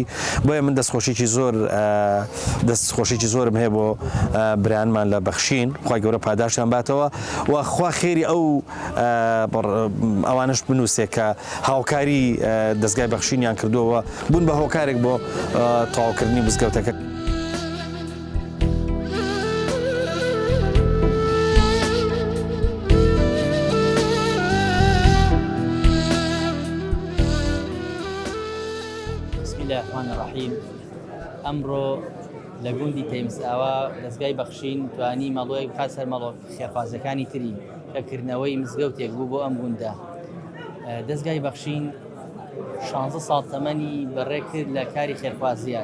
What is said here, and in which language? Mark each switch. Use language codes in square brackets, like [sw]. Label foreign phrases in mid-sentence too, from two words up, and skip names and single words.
[ckb] بۆیە من دەستخۆشیی زۆرم هەیە بۆ برایانمان لە بەخشین، خوای گەورە پاداشیان باتەوە و خوا خێری ئەوانش بنووسێ کە هاوکاری دەستگای بەخشینیان کردووە بوون بە هۆکارێک بۆ تەواوکردنی مزگەوتەکە. [ar] بسم الله الرحمن الرحیم. [ckb] ئەمڕۆ لە گوندی تەیمساوە دەستگای بەخشین توانی مەڵۆی بخات سەر مەڵۆ خێرخوازەکانی تری کەکردنەوەی مزگەوتێک بوو بۆ ئەم گوندە. دەستگای بەخشین 16 ساڵ تەمەنی بەڕێ کرد لە کاری خێرخوازیە.